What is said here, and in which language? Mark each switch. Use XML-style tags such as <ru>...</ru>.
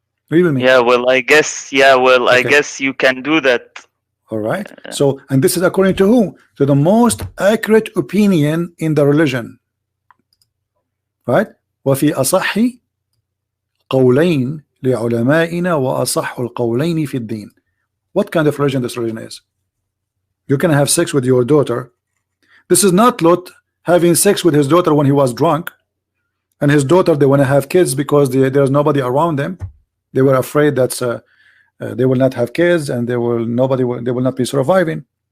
<en>Read with me. Yeah, well, I guess. Yeah, well, okay. I guess you can do that. All right. So, and this is according to who? To the most accurate opinion in the religion. Right?</en> <ar>وفي أصح قولين لعلمائنا وأصح القولين في الدين.</ar> <en>What kind of religion this religion is? You can have sex with your daughter. This is not Lot having sex with his daughter when he was drunk, and his daughter, they want to have kids because there's nobody around them. They were afraid that they will not have kids and they will not be surviving.</en>